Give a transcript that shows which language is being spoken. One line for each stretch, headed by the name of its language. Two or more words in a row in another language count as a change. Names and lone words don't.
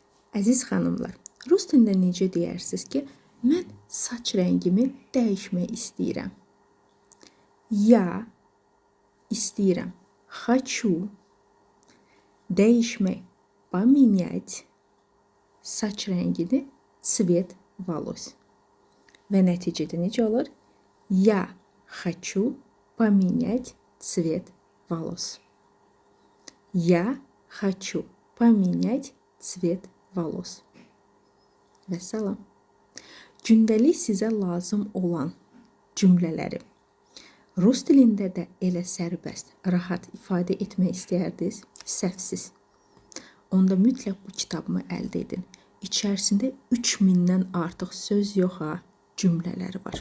Azerbaijani: Əziz xanımlar, rus dilində necə deyərsiniz ki, mən saç rəngimi dəyişmək istəyirəm. Ya istəyirəm. Хочу dəyişmək, поменять saç rəngini,
Russian: цвет волос.
Azerbaijani: Və nəticədə necə olur?
Russian: Я хочу поменять цвет волос. Я хочу поменять цвет волос.
Azerbaijani: Və salam. Gündəlik sizə lazım olan cümlələri rus dilində də elə sərbəst, rahat ifadə etmək istəyərdiniz, səhvsiz. Onda mütləq bu kitabımı əldə edin. İçərisində 3000-dən artıq söz yox ha, cümlələri var.